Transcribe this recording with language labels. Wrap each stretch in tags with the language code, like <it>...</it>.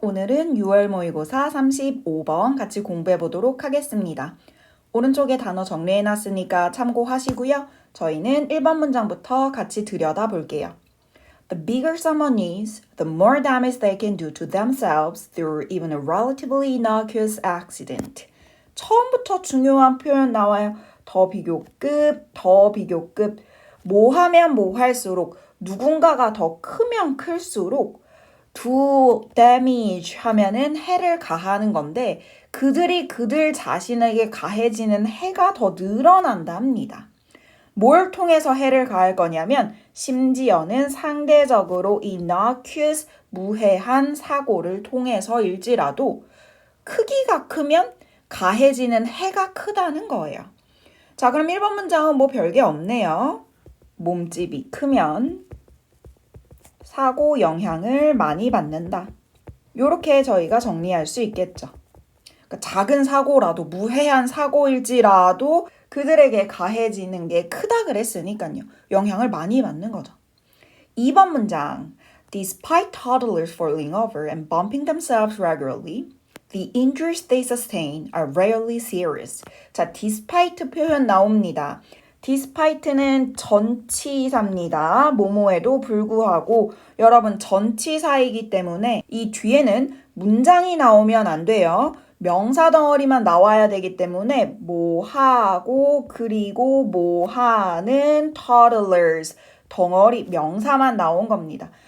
<ko>오늘은 6월 모의고사 35번 같이 공부해 보도록 하겠습니다. 오른쪽에 단어 정리해 놨으니까 참고하시고요. 저희는 1번 문장부터 같이 들여다 볼게요.</ko> <en>The bigger someone is, the more damage they can do to themselves through even a relatively innocuous accident.</en> <ko>처음부터 중요한 표현 나와요. 더 비교급, 더 비교급. 뭐 하면 뭐 할수록 누군가가 더 크면 클수록</ko> <en>do damage</en> <ko>하면은 해를 가하는 건데 그들이 그들 자신에게 가해지는 해가 더 늘어난다 합니다. 뭘 통해서 해를 가할 거냐면 심지어는 상대적으로 innocuous 무해한 사고를 통해서일지라도 크기가 크면 가해지는 해가 크다는 거예요. 자, 그럼 1번 문장은 뭐 별게 없네요. 몸집이 크면 사고 영향을 많이 받는다. 이렇게 저희가 정리할 수 있겠죠. 그러니까 작은 사고라도 무해한 사고일지라도 그들에게 가해지는 게 크다 그랬으니까요. 영향을 많이 받는 거죠. 2번 문장.</ko> <en>Despite toddlers falling over and bumping themselves regularly, the injuries they sustain are rarely serious.</en> <ko>자, despite 표현 나옵니다. despite는 전치사입니다. 뭐뭐에도 불구하고 여러분 전치사이기 때문에 이 뒤에는 문장이 나오면 안 돼요. 명사 덩어리만 나와야 되기 때문에 뭐 하고 그리고 뭐 하는 toddlers 덩어리 명사만 나온 겁니다.</ko>